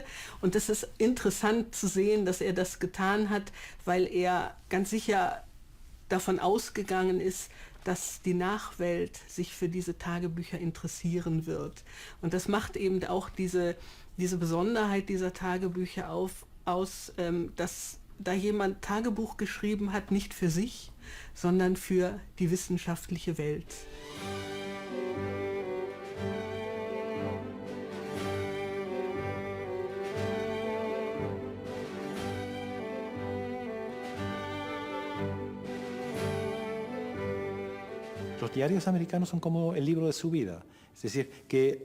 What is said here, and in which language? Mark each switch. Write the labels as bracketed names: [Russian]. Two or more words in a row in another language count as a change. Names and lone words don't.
[German] Und es ist interessant zu sehen, dass er das getan hat, weil er ganz sicher davon ausgegangen ist, dass die Nachwelt sich für diese Tagebücher interessieren wird. Und das macht eben auch diese Besonderheit dieser Tagebücher aus, dass da jemand Tagebuch geschrieben hat, nicht für sich, sondern für die wissenschaftliche Welt. [Spanish] Los diarios americanos son como el libro de su vida, es decir, que